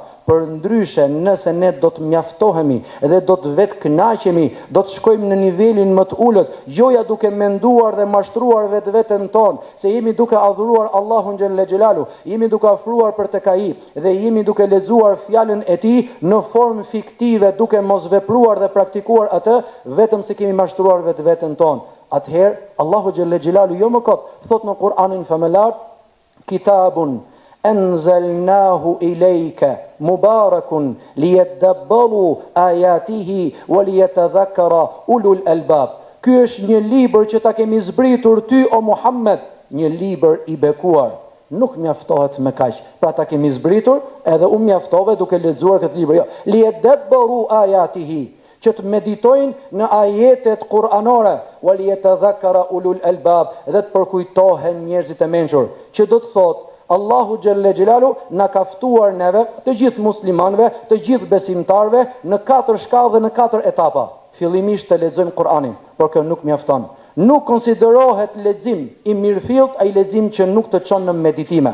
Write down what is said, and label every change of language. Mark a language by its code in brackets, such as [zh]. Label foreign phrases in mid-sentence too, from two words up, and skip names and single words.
[sq] Për ndryshe, nëse ne do të mjaftohemi dhe do të vetë kënaqemi, do të shkojmë në nivelin më të ulët, joja duke menduar dhe mashtruar vetveten tonë se jemi duke adhuruar Allahun [ar] جل جلاله, [sq] jemi duke afruar për tek ai dhe jemi duke lexuar fjalën e tij në formë fiktive, duke mos vepruar dhe praktikuar atë, vetëm se kemi mashtruar vetveten tonë. Atëherë Allahu [ar] جل جلاله [sq] jo më kot thot në Kur'anin famëlar: [ar] كتاب أنزلناه إليك مبارك ليدبروا آياته وليتذكر أولو الألباب. [sq] Ky është një libër që ta kemi zbritur ty o Muhammed, një libër i bekuar. Nuk mjaftohet me kaq. Pra ta kemi zbritur, edhe unë mjaftove duke lexuar këtë libër. Jo, [ar] ليدبروا آياته, [sq] që të meditojnë në ajetet kuranore, [ar] وليتذكر أولو الألباب, [sq] dhe të përkujtohen njerëzit e mençur, që do të thotë Allahu [ar] جل جلاله [sq] na ka ftuar neve, të gjithë muslimanëve, të gjithë besimtarëve në 4 shkallë dhe në 4 etapa. Fillimisht të lexojmë Kur'anin, por kjo nuk mjafton. Nuk konsiderohet lexim i mirëfillt ai lexim që nuk të çon në meditime.